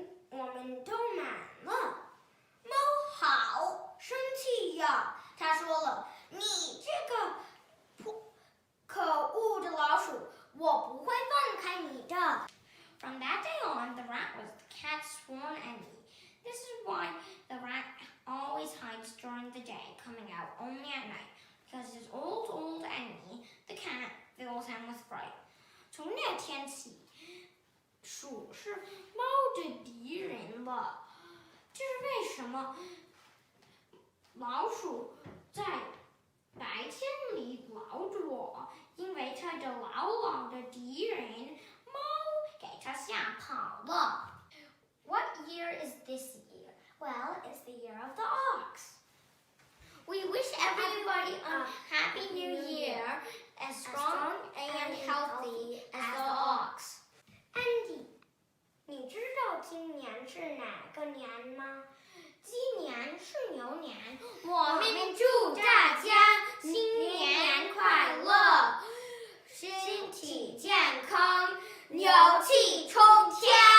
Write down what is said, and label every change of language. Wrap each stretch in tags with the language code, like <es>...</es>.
<zh>我们都满了。” 猫好生气呀，他说了：“你这个可恶的老鼠，我不会放开你的。”</zh> <en>From that day on, the rat was the cat's sworn enemy. This is why the rat always hides during the day, coming out only at night, because his old enemy, the cat, fills him with fright.</en> <zh>从那天起，鼠是猫的敌人了。这是为什么？老鼠在白天里老躲，因为它的老的敌人猫给它吓跑了。</zh> <en>What year is this year? Well, it's the year of the ox. We wish everybody a happy new year, as strong and healthy as the ox.</en> <zh>Andy, 你知道今年是哪个年吗？今年是牛年，我们祝大家新年快乐，身体健康，牛气冲天。</zh>